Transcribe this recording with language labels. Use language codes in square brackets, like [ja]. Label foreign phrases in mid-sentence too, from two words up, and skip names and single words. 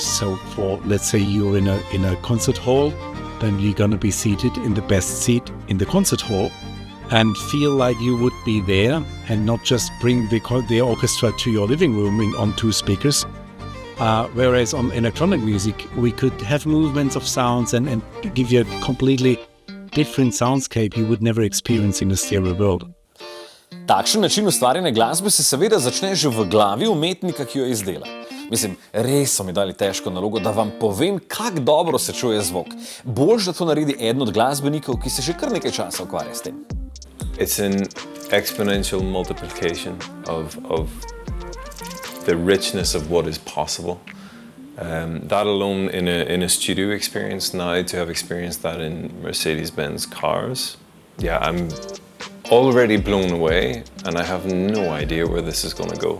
[en] So for, let's say you're in a concert hall, then you're going to be seated in the best seat in the concert hall and feel like you would be there and not just bring the orchestra to your living room on two speakers. Whereas on electronic music, we could have movements of sounds and give you a completely different soundscape you would never experience in a stereo world. [sl] Takšen način ustvarjanja glasbe se seveda začne že v glavi umetnika, ki jo izdela. Mislim, res so mi dali težko nalogo, da vam povem, kako dobro se čuje zvok. Boljš, da to naredi eden od glasbenikov, ki se že kar nekaj časa ukvarja s tem. [en] It's an exponential multiplication of the richness of what is possible. That alone in a studio experience, now to have experienced that in Mercedes-Benz cars, yeah, I'm already blown away, and I have no idea where this is going to go.